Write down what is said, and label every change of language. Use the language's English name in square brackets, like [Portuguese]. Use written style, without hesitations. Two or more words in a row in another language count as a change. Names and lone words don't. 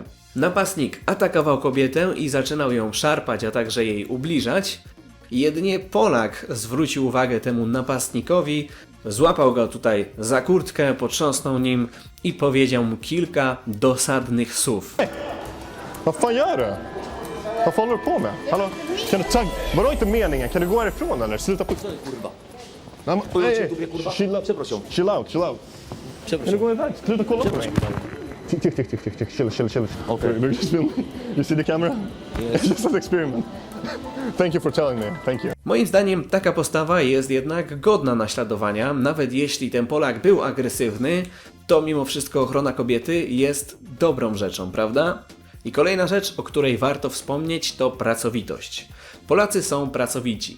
[Polish] Napastnik atakował kobietę i zaczynał ją szarpać, a także jej ubliżać. Jedynie Polak zwrócił uwagę temu napastnikowi, złapał go tutaj za kurtkę, potrząsnął nim i powiedział mu kilka dosadnych słów. [Swedish] Vad fan gör du? Vad håller du på med? Hallå? Kan du vadå inte meningen? Kan du gå härifrån eller? Sluta på... Kurwa. Nej, men- Oj, [Polish] tobie, kurwa. Przepraszam. [English] Chill out. [Swedish] Kan du gå iväg? Sluta kolla på mig. [English] Chill. Okay. You just film. You see the camera? Yes. It's just an experiment. Thank you for telling me. Thank you. [Polish] Moim zdaniem taka postawa jest jednak godna naśladowania, nawet jeśli ten Polak był agresywny, to mimo wszystko ochrona kobiety jest dobrą rzeczą, prawda? I kolejna rzecz, o której warto wspomnieć, to pracowitość. Polacy są pracowici.